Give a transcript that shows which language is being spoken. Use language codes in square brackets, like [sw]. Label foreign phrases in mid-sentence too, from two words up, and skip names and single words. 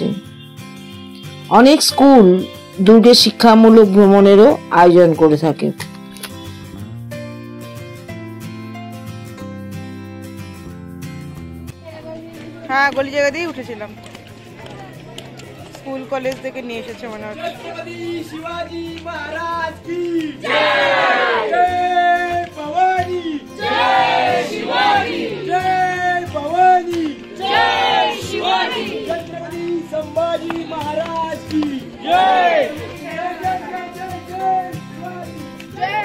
[bn] অনেক স্কুল দুর্গের শিক্ষামূলক ভ্রমণেরও আয়োজন করে থাকে। হ্যাঁ, গলি জায়গা দিয়ে উঠেছিলাম, স্কুল কলেজ থেকে নিয়ে এসেছে মনে হচ্ছে। [hi] शिवाजी महाराज की जय, जय भवानी, जय शिवाजी, जय भवानी, जय शिवाजी, छत्रपति संभाजी महाराज की जय, जय जय जय जय जय शिवाजी, जय।